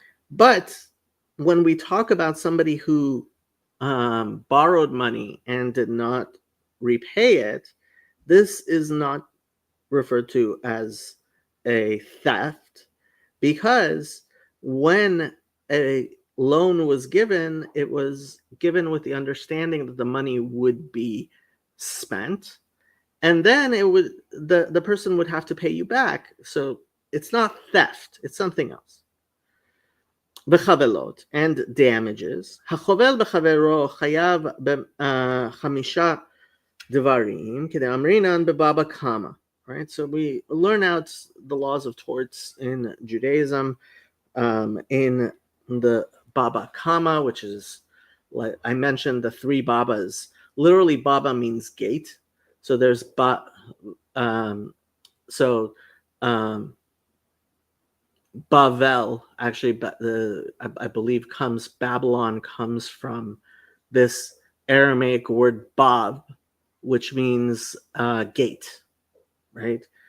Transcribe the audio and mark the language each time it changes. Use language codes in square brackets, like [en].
[en] But when we talk about somebody who borrowed money and did not repay it, this is not referred to as a theft, because when a loan was given, it was given with the understanding that the money would be spent, and then it would the person would have to pay you back. So it's not theft, it's something else. וחבלות and damages. [he] החובל בחברו חייב בחמישה דברים כדאמרינן בבבא קמא. [en] Right, so we learn out the laws of torts in Judaism in the Baba Kama, which is, like I mentioned, the three Babas. Literally, Baba means gate. So there's Bavel, actually, I believe Babylon comes from this Aramaic word Bab, which means gate, right?